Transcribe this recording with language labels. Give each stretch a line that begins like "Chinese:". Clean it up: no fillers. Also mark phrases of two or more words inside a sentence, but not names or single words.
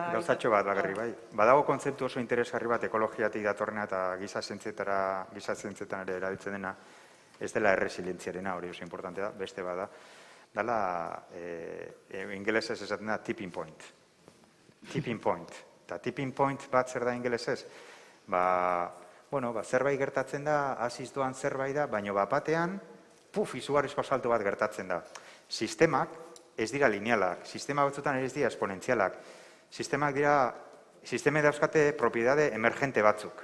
Basque: Gauzatxo bat bagarri, bai. Badago kontzeptu oso interesgarri bat ekologiatik datorrena eta giza zientzietan ere erabiltzen dena, ez dela erresilientziarena, hori oso importante da, beste bada, dela, ingelesez esaten da,
English: tipping point. Tipping point.
Basque: Eta
English: tipping point
Basque: bat zer da ingelesez? Zerbait gertatzen da, hasiz doan zerbait da, baina batean, izugarrizko salto bat gertatzen da. Sistemak ez dira linealak, sistema batzutan ez dira esponentzialak. Sisteme dauzkate propiedade emergente batzuk.